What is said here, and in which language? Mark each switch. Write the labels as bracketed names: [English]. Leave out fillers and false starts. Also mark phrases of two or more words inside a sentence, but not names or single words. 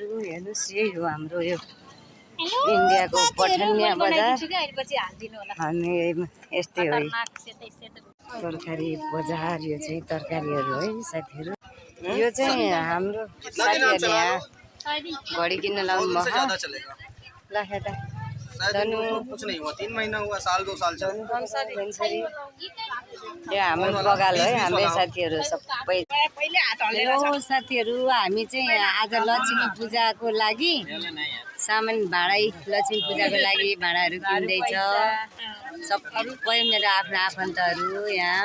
[Nepali] हेर्नुहोस्, यही हो हाम्रो यो इन्डियाको पठानिया बजार। अनि यस्तै हो तरकारी बजार। यो चाहिँ तरकारीहरू है साथीहरू। यो चाहिँ हाम्रो साथीहरूले यहाँ घडी किन्न लाउनु भयो। ल हेर्दा [Hindi] कुछ नहीं हुआ, 3 महीना हुआ, साल 2 साल चल। [Nepali] यो हाम्रो बगाल है, हाम्रै साथीहरू सबै। हेलो साथीहरू, हामी चाहिँ आज लक्ष्मी पूजाको लागि सामान भाडा, लक्ष्मी पूजाको लागि भाडाहरू किन्दैछ सबै मेरो आफ्नो आफन्तहरू यहाँ।